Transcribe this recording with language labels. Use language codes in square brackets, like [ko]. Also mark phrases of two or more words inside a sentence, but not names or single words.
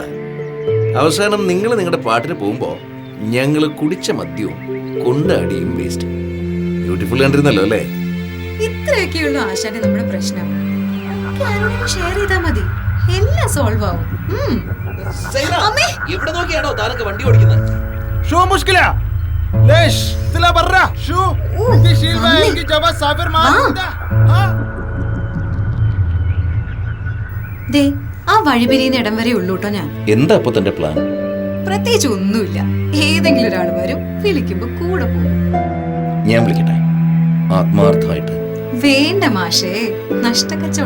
[ml] അവസാനം നിങ്ങൾ നിങ്ങളുടെ പാട്ടിന് പോകുമ്പോൾ ഞങ്ങൾ കുടിച്ച മദ്യവും കൊണ്ടാടിയും വേസ്റ്റ്. ബ്യൂട്ടിഫുൾ കണ്ടിരുന്നല്ലോ അല്ലേ? ഇത്രയൊക്കെയുള്ളൂ ആശാന്റെ നമ്മുടെ പ്രശ്നം. ഷെയർ ചെയ്താ മതി, എല്ലാം സോൾവ് ആവും. അമ്മേ, എവിടെ നോക്കിയാണോ താനൊക്കെ വണ്ടി ഓടിക്കുന്നത്? [ar] شو مشكلة؟ ليش؟ طلع برا، شو؟ بدي شيل معي جواز سافر معك كده؟ ها؟ [ml] ദേ, ആ വഴിപിരിയുന്ന ഇടം വരെ ഉള്ളൂ കേട്ടോ ഞാൻ. എന്താ അപ്പൊ തന്റെ പ്ലാൻ? പ്രത്യേകിച്ച് ഒന്നുമില്ല. ഏതെങ്കിലും ഒരാൾ വരും, വിളിക്കുമ്പോ കൂടെ പോകും. ഞാൻ വിളിക്കട്ടെ, ആത്മാർത്ഥമായിട്ട്? വേണ്ട മാഷേ, നഷ്ടക്കച്ചവട.